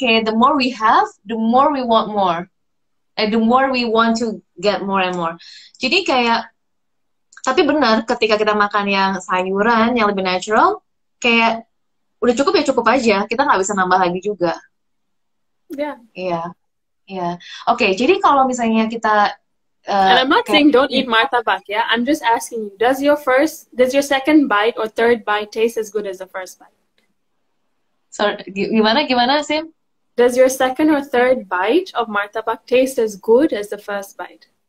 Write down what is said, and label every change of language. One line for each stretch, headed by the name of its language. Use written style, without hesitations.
English: Kayak the more we have, the more we want more, and the more we want to get more and more.
Indonesian: Jadi kayak, tapi benar ketika kita makan yang sayuran yang lebih natural, kayak udah cukup aja, kita nggak bisa nambah lagi juga. Iya. Oke, jadi kalau misalnya kita
English: and I'm not saying don't eat martabak, yeah. I'm just asking you, does your second bite or third bite taste as good as the first bite?
Indonesian: Sorry, gimana, Sim?
English: Does your second or third bite of martabak taste as good as the first bite?